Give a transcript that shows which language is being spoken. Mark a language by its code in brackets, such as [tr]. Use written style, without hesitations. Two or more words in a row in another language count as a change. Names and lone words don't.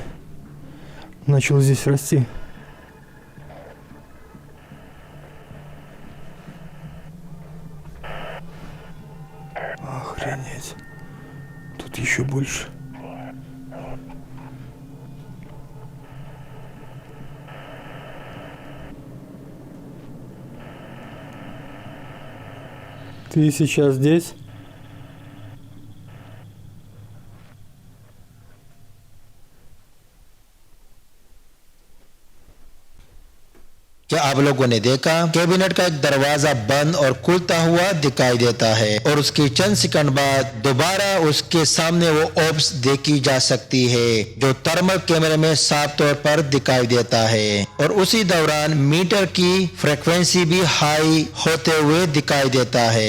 [ru] Начал здесь расти. Охренеть. Тут еще больше. Ты сейчас здесь? [hi] क्या आप लोगों ने देखा कैबिनेट का एक दरवाजा बंद और खुलता हुआ दिखाई देता है और उसके चंद सेकंड बाद दोबारा उसके सामने वो ऑब्स देखी जा सकती है जो [en] thermal camera [hi] में साफ तौर पर दिखाई देता है और उसी दौरान मीटर की फ्रीक्वेंसी भी हाई होते हुए दिखाई देता है।